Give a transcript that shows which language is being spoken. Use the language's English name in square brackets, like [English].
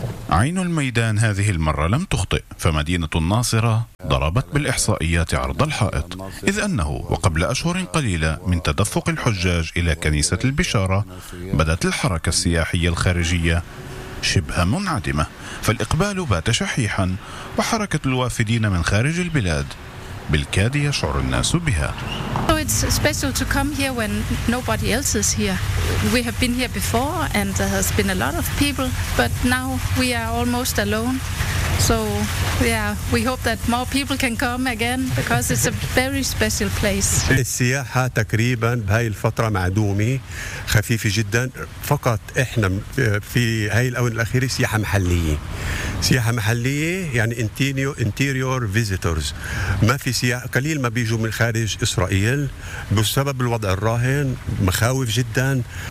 [Arabic] عين الميدان هذه المرة لم تخطئ، فمدينة الناصرة ضربت بالإحصائيات عرض الحائط، إذ أنه وقبل أشهر قليلة من تدفق الحجاج إلى كنيسة البشارة بدت الحركة السياحية الخارجية شبه منعدمة، فالإقبال بات شحيحا وحركة الوافدين من خارج البلاد بالكاد يشعر الناس بها. [English] It's special to come here when nobody else is here. We have been here before and there has been a lot of people, but now we are almost alone. So yeah, we hope that more people can come again because it's a very special place. [Arabic] السياحة تقريبا بهاي الفترة معدومة خفيفة جدا، فقط احنا في هاي الاونة الاخيرة سياحة محلية. سياحة محلية يعني [English] interior visitors، [Arabic] ما في سياحة، قليل ما بيجوا من خارج اسرائيل بسبب الوضع الراهن، مخاوف جدا.